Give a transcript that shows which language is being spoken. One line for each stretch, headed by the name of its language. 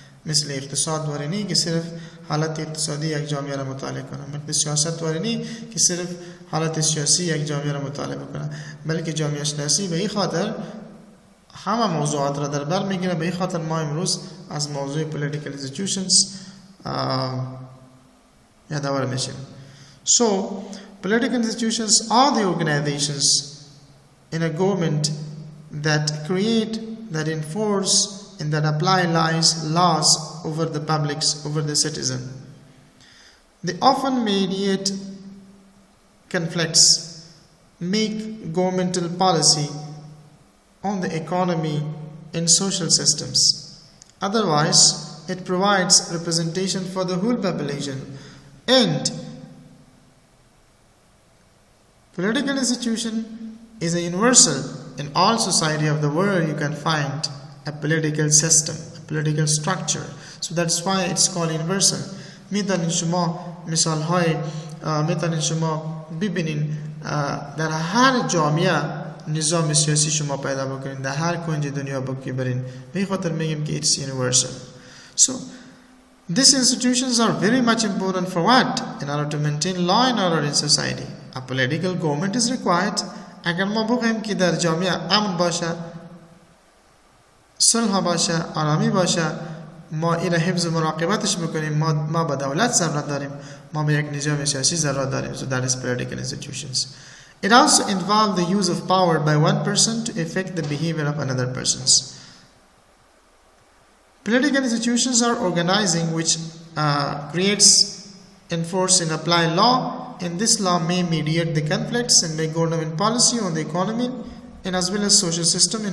Persian: مثل اقتصاد واری نی که صرف حالت اقتصادی یک جامعه را مطالعه کنه، مثل سیاست واری نی که صرف حالت سیاسی یک جامعه را مطالعه کنه، بلکه جامعه شناسی به این خاطر همه موضوعات را در بر میگیره. به این خاطر ما امروز از موضوع political institutions یادآور میشیم.
English: So political institutions are the organizations in a government that create that enforce and that apply laws over the publics, over the citizen. They often mediate conflicts, make governmental policy on the economy and social systems. Otherwise, it provides representation for the whole population. And political institution is a universal. In all society of the world, you can find a political system, a political structure. So that's why it's called universal.
Persian: میتونین شما مثال های میتونین شما ببینین در هر جامعه نظام سیاسی شما پیدا بکنین، در هر کنج دنیا ببرین. به خاطر میگیم که
English: it's universal. So these institutions are very much important for what? In order to maintain law and order in society. A political government is required.
Persian: اگر ما بخوایم که در جامعه امن باشه، صلح باشه، آرامی باشه، ما این حفظ مراقبتش بکنیم، ما به دولت ضرورت داریم، ما به یک نظام سیاسی ضرورت داریم.
English: So that is political institutions. It also involves the use of power by one person to affect the behavior of another persons. Political institutions are organizing which creates, enforce and apply law, and this law may mediate the conflicts and make government policy on the economy and as well as social system.